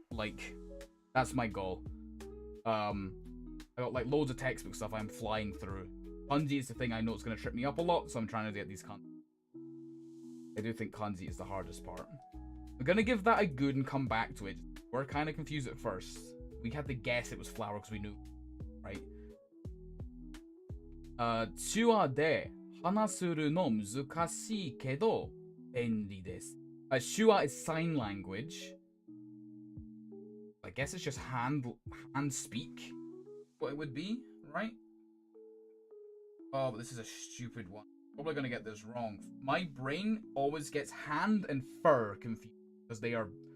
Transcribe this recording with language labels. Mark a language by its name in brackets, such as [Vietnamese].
[English] Like, that's my goal. I got like loads of textbook stuff I'm flying through. Kanji is the thing I know it's gonna trip me up a lot, so I'm trying to get these kanji. I do think kanji is the hardest part. I'm gonna give that a good and come back to it. We're kind of confused at first. We had to guess it was flower because we knew, right? [Japanese] 手話で話するの難しいけど便利です。 [English] 手話 is sign language. I guess it's just hand speak. What it would be, right? Oh, but this is a stupid one. Probably gonna get this wrong. My brain always gets hand and fur confused because they are.